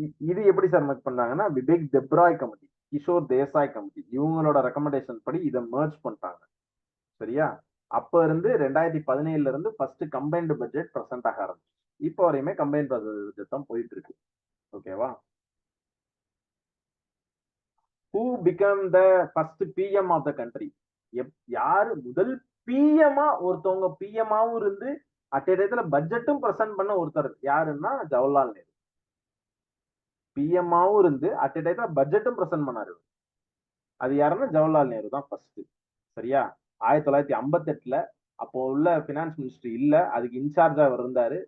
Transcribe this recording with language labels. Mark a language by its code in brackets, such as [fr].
[ta] இது எப்படி sir merge பண்ணாங்கன்னா விவேக் தெப்ராய் கமிட்டி, கிஷோர் தேசாய் கமிட்டி இவங்களோட ரெக்கமெண்டேஷன் படி இதை மெர்ஜ் பண்ணிட்டாங்க. சரியா, அப்ப இருந்து 2017ல இருந்து ஃபர்ஸ்ட் கம்பைன்டு பட்ஜெட் பிரசன்ட் ஆக ஆரம்பிச்சு. இப்போ வரையுமே கம்பைன்ட் பட்ஜெட் தான் போயிட்டு இருக்கு. ஓகேவா? [en] who became the first PM of the country? [ta] யாரு முதல் பிஎம்மா? ஒருத்தவங்க பிஎம்மாவும் இருந்து அட் a டயத்துல பட்ஜெட்டும் பிரசன்ட் பண்ண ஒருத்தர் யாருன்னா ஜவஹர்லால் நேரு. பிஎம்மாவும் இருந்து அட் a டயத்துல பட்ஜெட்டும் பிரசன்ட் பண்ணாரு. அது யாருன்னா ஜவஹர்லால் நேரு தான் ஃபர்ஸ்ட். சரியா, 1958ல அப்போ உள்ள பினான்ஸ் மினிஸ்டர் இல்ல, அதுக்கு இன்சார்ஜா அவர் இருந்தாரு.